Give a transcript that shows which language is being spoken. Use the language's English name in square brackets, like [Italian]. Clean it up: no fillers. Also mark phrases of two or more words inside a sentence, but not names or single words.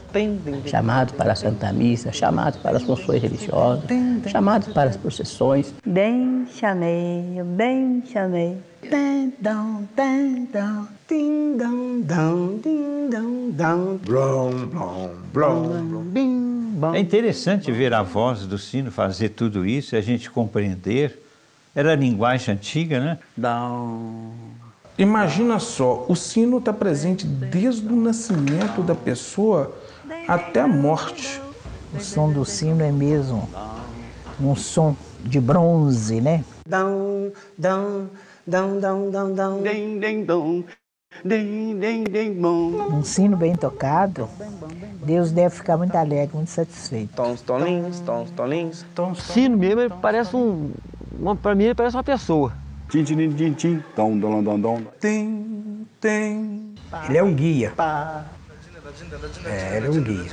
[Portuguese] Chamado para a Santa Missa, chamado para as funções religiosas, chamado para as procissões. Bem chamei, bem chamei. Ding dong, ding dong, ding dong. Blom, blom, blom. Bim, bom. É interessante ver a voz do sino fazer tudo isso e a gente compreender. Era a linguagem antiga, né? Imagina só, o sino está presente desde o nascimento da pessoa até a morte. O som do sino é mesmo um som de bronze, né? Dão, dão, dão, dão, dão, dão. Ding, ding, dong. Ding, ding, ding, bom. Um sino bem tocado, Deus deve ficar muito alegre, muito satisfeito. Tons, tolins, tons, tolins. Sino mesmo, ele parece para mim, ele parece uma pessoa. Tim, tim, tim, tim. Dom, dom, dom, dom. Tem. Ele é um guia. Ele é um guia.